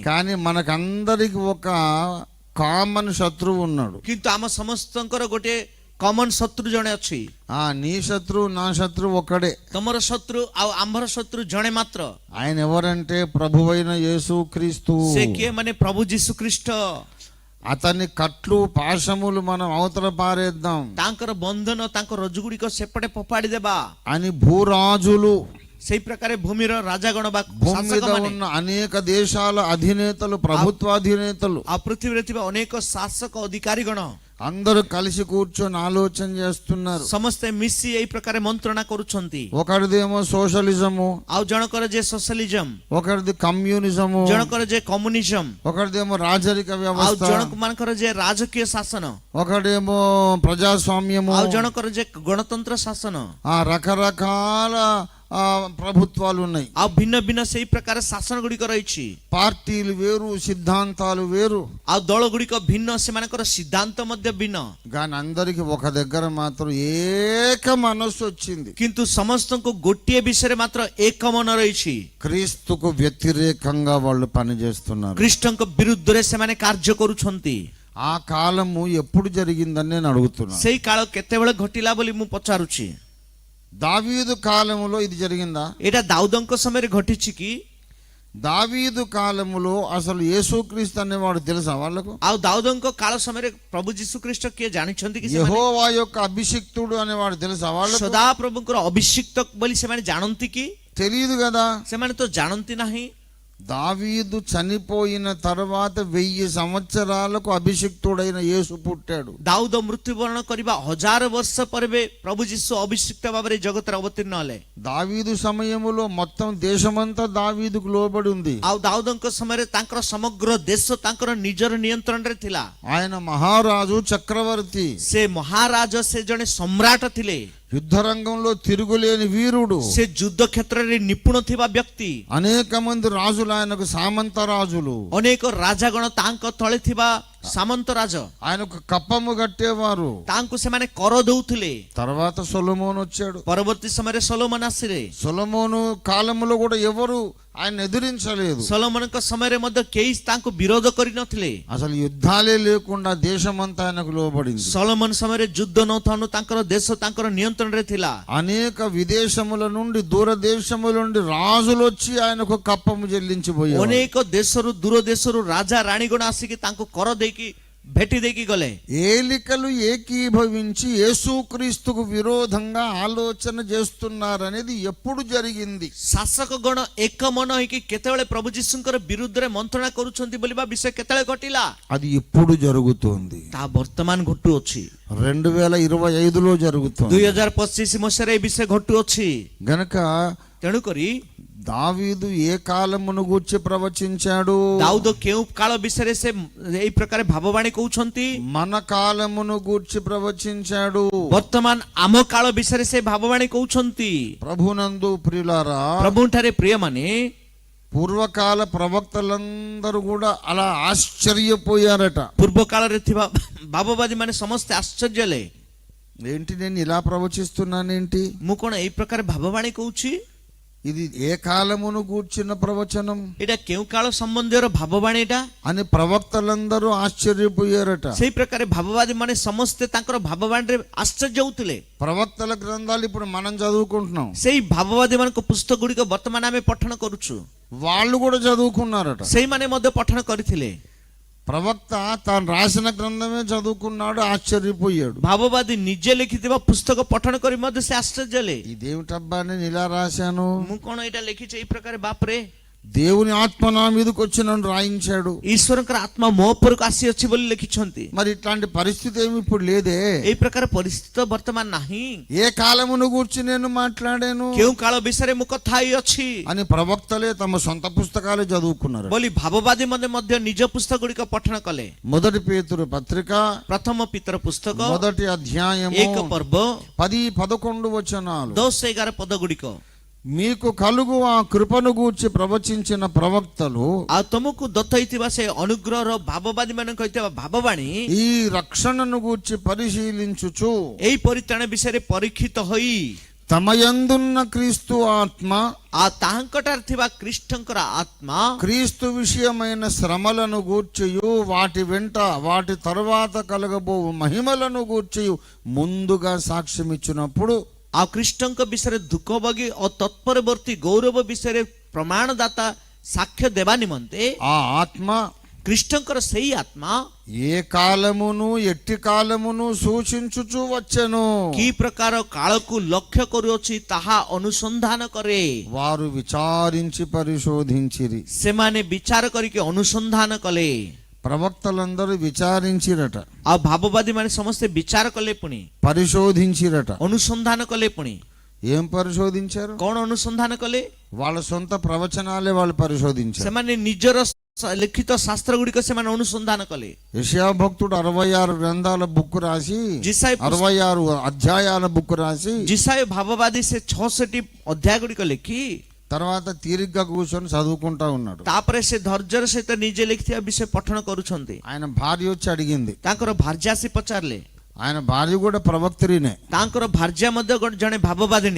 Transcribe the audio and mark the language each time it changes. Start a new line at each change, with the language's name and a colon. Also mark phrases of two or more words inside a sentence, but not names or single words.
Telugu: కానీ మనకందరికి ఒక కామన్ శత్రువు ఉన్నాడు.
Odia: କିନ୍ତୁ ଆମ ସମସ୍ତଙ୍କର ଗୋଟେ କମନ ଶତ୍ରୁ ଜଣେ ଅଛି.
Telugu: నీ శత్రువు నా శత్రువు ఒక్కడే.
Odia: ତମର ଶତ୍ରୁ ଆଉ ଆମ୍ଭର ଶତ୍ରୁ ଜଣେ ମାତ୍ର.
Telugu: ఆయన ఎవరంటే ప్రభువైన యేసుక్రీస్తు.
Odia: ସେ କିଏ? ମାନେ ପ୍ରଭୁ ଯୀଶୁ ଖ୍ରୀଷ୍ଟ.
Telugu: అతని కట్లు, పాశములు మనం అవతల పారేద్దాం
Odia: ତାଙ୍କର ବନ୍ଧନ, ତାଙ୍କ ରଜ ଗୁଡ଼ିକ ସେପଟେ ଫୋପାଡ଼ି ଦେବା
Telugu: అని భూరాజులు,
Odia: ସେଇ ପ୍ରକାର ଭୂମିର ରାଜାଗଣ ବା
Telugu: భూమి మీద
Odia: ଶାସକମାନେ,
Telugu: ఉన్న అనేక దేశాల అధినేతలు, ప్రభుత్వాధినేతలు
Odia: ଆଉ పృథివీରେ ଥିବା ଅନେକ ଶାସକ ଅଧିକାରୀଗଣ
Telugu: అందరూ కలిసి కూర్చొని ఆలోచన చేస్తున్నారు.
Odia: ସମସ୍ତେ ମିଶି ଏଇ ପ୍ରକାର ମନ୍ତ୍ରଣା କରୁଛନ୍ତି.
Telugu: ఒకరిదేమో సోషలిజము,
Odia: ଆଉ ଜଣକର ଯେ ସୋସିଆଲିଜମ,
Telugu: ఒకరిది కమ్యూనిజము,
Odia: ଜଣକର ଯେ କମ୍ୟୁନିଜମ,
Telugu: ఒకరిదేమో రాజరిక
Odia: ଆଉ
Telugu: వ్యవస్థ,
Odia: ଜଣକ ମାନଙ୍କର ଯେ ରାଜକୀୟ ଶାସନ,
Telugu: ఒకడేమో ప్రజాస్వామ్యము,
Odia: ଆଉ జଣକର ଯେ ଗଣତନ୍ତ୍ର ଶାସନ.
Telugu: రకరకాల ప్రభుత్వాలు ఉన్నాయి.
Odia: ଆଉ ଭିନ୍ନ ଭିନ୍ନ ସେଇ ପ୍ରକାର ଶାସନ ଗୁଡ଼ିକ ରହିଛି.
Telugu: పార్టీలు వేరు, సిద్ధాంతాలు వేరు,
Odia: ଆଉ ଦଳ ଗୁଡ଼ିକ ଭିନ୍ନ, ସେମାନଙ୍କର ସିଦ୍ଧାନ୍ତ ମଧ୍ୟ ଭିନ୍ନ.
Telugu: కానీ అందరికి ఒక దగ్గర మాత్రం ఏక మనస్సు వచ్చింది.
Odia: କିନ୍ତୁ ସମସ୍ତଙ୍କୁ ଗୋଟିଏ ବିଷୟରେ ମାତ୍ର ଏକ ମନ ରହିଛି.
Telugu: క్రీస్తుకు వ్యతిరేకంగా వాళ్ళు పనిచేస్తున్నారు.
Odia: ଖ୍ରୀଷ୍ଟଙ୍କ ବିରୁଦ୍ଧରେ ସେମାନେ କାର୍ଯ୍ୟ କରୁଛନ୍ତି.
Telugu: ఆ కాలము ఎప్పుడు జరిగిందని నేను అడుగుతున్నాను.
Odia: ସେଇ କାଳ କେତେବେଳେ ଘଟିଲା ବୋଲି ମୁଁ పଚାରୁଛି.
Telugu: దావీదు కాలములో ఇది జరిగిందా?
Odia: ଏଇଟା ଦାଉଦଙ୍କ ସମୟରେ ଘଟିଛି କି?
Telugu: దావీదు కాలములో అసలు యేసుక్రీస్తు అనేవాడు తెలుసా వాళ్ళకు?
Odia: ଆଉ ଦାଉଦଙ୍କ କାଳ ସମୟରେ ପ୍ରଭୁ ଯୀଶୁ ଖ୍ରୀଷ୍ଟ କିଏ ଜାଣିଛନ୍ତି କି?
Telugu: యెహోవా యొక్క అభిషిక్తుడు అనేవాడు తెలుసా వాళ్ళకు?
Odia: ସଦା ପ୍ରଭୁଙ୍କର ଅଭିଷିକ୍ତ ବୋଲି ସେମାନେ ଜାଣନ୍ତି କି?
Telugu: తెలియదు కదా.
Odia: ସେମାନେ ତ ଜାଣନ୍ତି ନାହିଁ.
Telugu: దావీదు చనిపోయిన తర్వాత 1000 సంవత్సరాలకు అభిషిక్తుడైన యేసు పుట్టాడు.
Odia: ଦାଉଦ ମୃତ୍ୟୁବରଣ କରିବା 1000 ବର୍ଷ ପରେ ପ୍ରଭୁ ଯୀଶୁ ଅଭିଷିକ୍ତ ଭାବରେ ଜଗତରେ ଅବତୀର୍ଣ୍ଣ ହେଲେ.
Telugu: దావీదు సమయములో మొత్తం దేశమంతా దావీదుకు లోబడి ఉంది.
Odia: ଆଉ ଦାଉଦଙ୍କ ସମୟରେ ତାଙ୍କର ସମଗ୍ର ଦେଶ ତାଙ୍କର ନିଜର ନିୟନ୍ତ୍ରଣରେ ଥିଲା.
Telugu: ఆయన మహారాజు, చక్రవర్తి,
Odia: ସେ ମହାରାଜ, ସେ ଜଣେ ସମ୍ରାଟ ଥିଲେ.
Telugu: యుద్ధ రంగంలో తిరుగులేని వీరుడు.
Odia: ସେ ଯୁଦ୍ଧ କ୍ଷେତ୍ରରେ ନିପୁଣ ଥିବା ବ୍ୟକ୍ତି.
Telugu: అనేక మంది రాజులు ఆయనకు సామంత రాజులు.
Odia: ଅନେକ ରାଜାଗଣ ତାଙ୍କ ତଳେ ଥିବା ସାମନ୍ତ ରାଜ
Telugu: ఆయనకు కప్పము కట్టేవారు.
Odia: ତାଙ୍କୁ ସେମାନେ କର ଦଉଥିଲେ.
Telugu: తర్వాత సొలొమోను వచ్చాడు.
Odia: ପରବର୍ତ୍ତୀ ସମୟରେ ସୋଲୋମନ ଆସିଲେ.
Telugu: సొలొమోను కాలంలో కూడా ఎవరు ఆయన ఎదిరించలేదు.
Odia: ସଲୋମନଙ୍କ ସମୟରେ ମଧ୍ୟ କେହି ତାଙ୍କୁ ବିରୋଧ କରିନଥିଲେ।
Telugu: అసలు యుద్ధాలే లేకుండా దేశమంతా ఆయనకు లోబడింది.
Odia: ସଲୋମନ ସମୟରେ ଯୁଦ୍ଧ ନଥାଉଣୁ ତାଙ୍କର ଦେଶ ତାଙ୍କର ନିୟନ୍ତ୍ରଣରେ ଥିଲା।
Telugu: అనేక విదేశముల నుండి దూర దేశముల నుండి రాజులు వచ్చి ఆయనకు కప్పము చెల్లించిపోయారు.
Odia: ଅନେକ ଦେଶରୁ ଦୂର ଦେଶରୁ ରାଜା ରାଣୀଗଣ ଆସିକି ତାଙ୍କୁ କର ଦେଇକି ଭେଟି ଦେଇକି ଗଲେ।
Telugu: ఏలికలు ఏకీభవించి యేసుక్రీస్తుకు విరోధంగా ఆలోచన చేస్తున్నారనేది ఎప్పుడు జరిగింది?
Odia: ଶାସକ ଗଣ ଏକ ମନ ହେଇକି କେତେବେଳେ ପ୍ରଭୁ ଯୀଶୁଙ୍କର ବିରୁଦ୍ଧରେ ମନ୍ତ୍ରଣା କରୁଛନ୍ତି ବୋଲିବା ବିଷୟ କେତେବେଳେ ଘଟିଲା?
Telugu: అది ఇప్పుడు జరుగుతోంది.
Odia: ତାହା ବର୍ତ୍ତମାନ ଘଟୁଅଛି।
Telugu: 2025లో జరుగుతోంది.
Odia: 2025 ମସିହାରେ ଏ ବିଷୟ ଘଟୁଅଛି।
Telugu: గనక
Odia: ତେଣୁକରି
Telugu: దావీదు ఏ కాలమును గూర్చి ప్రవచించాడు?
Odia: ଦାଉଦ କେଉଁ କାଳ ବିଷୟରେ ସେ ଏଇ ପ୍ରକାର ଭାବବାଣୀ କହୁଛନ୍ତି?
Telugu: మన కాలమును గూర్చి ప్రవచించాడు.
Odia: ବର୍ତ୍ତମାନ ଆମ କାଳ ବିଷୟରେ ସେ ଭାବବାଣୀ କହୁଛନ୍ତି।
Telugu: ప్రభునందు ప్రియులారా,
Odia: ప్రభుଠାରେ ପ୍ରିୟମାନେ,
Telugu: పూర్వకాల ప్రవక్తలందరూ కూడా అలా ఆశ్చర్యపోయారట.
Odia: ପୂର୍ବ କାଳରେ ଥିବା ଭାବବାଦୀ ମାନେ ସମସ୍ତେ ଆଶ୍ଚର୍ଯ୍ୟ ହେଲେ।
Telugu: ఏంటి నేను ఇలా ప్రవచిస్తున్నానేంటి?
Odia: ମୁଁ କଣ ଏଇ ପ୍ରକାର ଭାବବାଣୀ କହୁଛି?
Telugu: ఇది ఏ కాలమును గూర్చిన ప్రవచనం
Odia: ଏଇଟା କେଉଁ କାଳ ସମ୍ବନ୍ଧୀୟର ଭାବବାଣୀ ଏଇଟା?
Telugu: అని ప్రవక్తలందరూ ఆశ్చర్యపోయారట.
Odia: ସେଇ ପ୍ରକାର ଭାବବାଦୀ ମାନେ ସମସ୍ତେ ତାଙ୍କର ଭାବବାଣୀରେ ଆଶ୍ଚର୍ଯ୍ୟ ହଉଥିଲେ।
Telugu: ప్రవక్తల గ్రంథాలు ఇప్పుడు మనం చదువుకుంటున్నాం.
Odia: ସେଇ ଭାବବାଦୀ ମାନଙ୍କ ପୁସ୍ତକ ଗୁଡିକ ବର୍ତ୍ତମାନ ଆମେ ପଠନ କରୁଛୁ।
Telugu: వాళ్ళు కూడా చదువుకున్నారట.
Odia: ସେଇମାନେ ମଧ୍ୟ ପଠନ କରିଥିଲେ।
Telugu: ప్రవక్త తాను రాసిన గ్రంథమే చదువుకున్నాడు, ఆశ్చర్యపోయాడు.
Odia: ଭାବବାଦୀ ନିଜେ ଲେଖିଥିବା ପୁସ୍ତକ ପଠନ କରି ମଧ୍ୟ ସେ ଆଶ୍ଚର୍ଯ୍ୟ ହେଲେ।
Telugu: ఇదేమిటబ్బా నేను ఇలా రాశాను?
Odia: ମୁଁ କଣ ଏଇଟା ଲେଖିଛି ଏଇ ପ୍ରକାର? ବାପରେ,
Telugu: దేవుని ఆత్మ నా మీదకి వచ్చి నన్ను రాయించాడు.
Odia: ଈଶ୍ୱରଙ୍କର ଆତ୍ମା ମୋ ଉପରକୁ ଆସିଅଛି ବୋଲି ଲେଖିଛନ୍ତି।
Telugu: మరి ఇట్లాంటి పరిస్థితి ఏమి ఇప్పుడు లేదే.
Odia: ଏଇ ପ୍ରକାର ପରିସ୍ଥିତି ତ ବର୍ତ୍ତମାନ ନାହିଁ।
Telugu: ఏ కాలమును గూర్చి నేను మాట్లాడాను
Odia: କେଉଁ କାଳ ବିଷୟରେ ମୁଁ କଥା ହେଇଅଛି
Telugu: అని ప్రవక్తలే తమ సొంత పుస్తకాలే చదువుకున్నారు.
Odia: ବୋଲି ଭାବବାଦୀ ମଧ୍ୟ ନିଜ ପୁସ୍ତକ ଗୁଡିକ ପଠନ କଲେ।
Telugu: మొదటి పేతురు పత్రిక
Odia: ପ୍ରଥମ ପିତର ପୁସ୍ତକ
Telugu: మొదటి అధ్యాయము
Odia: 1 ପର୍ବ
Telugu: 10-11 వచనాలు.
Odia: 10-11 ପଦ గుଡିକ।
Telugu: మీకు కలుగు ఆ కృపను గూర్చి ప్రవచించిన ప్రవక్తలు
Odia: ଆଉ ତମକୁ ଦତ୍ତ ହେଇଥିବା ସେ ଅନୁଗ୍ରହର ଭାବବାଦୀ ମାନଙ୍କ ହେଇଥିବା ଭାବବାଣୀ
Telugu: ఈ రక్షణను గూర్చి పరిశీలించుచు
Odia: ଏଇ ପରିତ୍ରାଣ ବିଷୟରେ ପରୀକ୍ଷିତ ହୋଇ
Telugu: తమయందున్న క్రీస్తు ఆత్మ
Odia: ଆଉ ତାହାଙ୍କଠାରେ ଥିବା ଖ୍ରୀଷ୍ଟଙ୍କର ଆତ୍ମା
Telugu: క్రీస్తు విషయమైన శ్రమలను గూర్చియు వాటి వెంట వాటి తరువాత కలగబో మహిమలను గూర్చియు ముందుగా సాక్ష్యమిచ్చినప్పుడు
Odia: ଆଉ ଖ୍ରୀଷ୍ଟଙ୍କ ବିଷୟରେ ଦୁଃଖ ଭୋଗୀ ଓ ତତ୍ପରବର୍ତ୍ତୀ ଗୌରବ ବିଷୟରେ ପ୍ରମାଣଦାତା ସାକ୍ଷ୍ୟ ଦେବା ନିମନ୍ତେ
Telugu: ఆ ఆత్మ
Odia: ଖ୍ରୀଷ୍ଟଙ୍କର ସେଇ ଆତ୍ମା
Telugu: ఏ కాలమును ఎట్టి కాలమును సూచించుచు వచ్చెను.
Odia: କି ପ୍ରକାର କାଳକୁ ଲକ୍ଷ୍ୟ କରୁଅଛି ତାହା ଅନୁସନ୍ଧାନ କରେ।
Telugu: వారు విచారించి పరిశోధించిరి.
Odia: ସେମାନେ ବିଚାର କରିକି ଅନୁସନ୍ଧାନ କଲେ।
Telugu: ప్రవక్తలందరూ విచారించిరట,
Odia: ଆଉ ଭାବବାଦୀ ମାନେ ସମସ୍ତେ ବିଚାର କଲେ, ପୁଣି
Telugu: పరిశోధించిరట.
Odia: ଅନୁସନ୍ଧାନ କଲେ। ପୁଣି
Telugu: ఏం పరిశోధించారు?
Odia: କଣ ଅନୁସନ୍ଧାନ କଲେ?
Telugu: వాళ్ళ సొంత ప్రవచనాలే వాళ్ళు పరిశోధించారు.
Odia: ସେମାନେ ନିଜର ଲିଖିତ ଶାସ୍ତ୍ର ଗୁଡିକ ସେମାନେ ଅନୁସନ୍ଧାନ କଲେ।
Telugu: యెషయా భక్తుడు 66 గ్రంథాల బుక్ రాసి,
Odia: ଜିସାୟ
Telugu: 66 అధ్యాయాల బుక్ రాసి
Odia: ଜିସାୟ ଭାବବାଦୀ ସେ 66ଟି ଅଧ୍ୟାୟ ଗୁଡିକ ଲେଖି
Telugu: తర్వాత తీరిగ్గా కూర్చొని చదువుకుంటా ఉన్నాడు.
Odia: ତାପରେ ସେ ଧୈର୍ଯ୍ୟର ସହିତ ନିଜେ ଲେଖିଥିବା ବିଷୟ ପଠନ କରୁଛନ୍ତି।
Telugu: ఆయన భార్య వచ్చి అడిగింది.
Odia: ତାଙ୍କର ଭାର୍ଯ୍ୟା ଆସି ପଚାରିଲେ।
Telugu: ఆయన భార్య కూడా ప్రవక్త్రినే.
Odia: ତାଙ୍କର ଭାର୍ଯ୍ୟା ମଧ୍ୟ ଜଣେ ଭାବବାଦିନୀ।